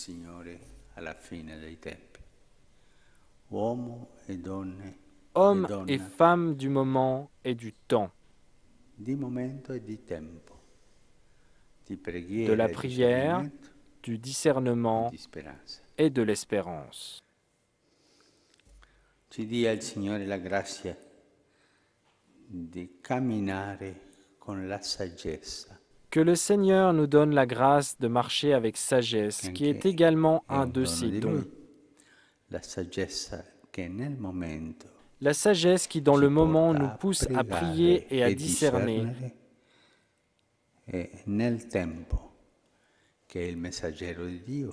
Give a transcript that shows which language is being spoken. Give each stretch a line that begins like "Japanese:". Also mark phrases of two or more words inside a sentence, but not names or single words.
French: Hommes et femmes du moment et du temps, de la prière, du discernement et de l'espérance.
Italian: Ci dia il Signore la grazia di camminare con la saggezza.
French: Que le Seigneur nous donne la grâce de marcher avec sagesse, qui est également un de ses dons.
Italian: La saggezza che nel momento
French: La sagesse qui, dans le moment, nous pousse à prier et à discerner.
Italian: E nel tempo che il messaggero di Dio.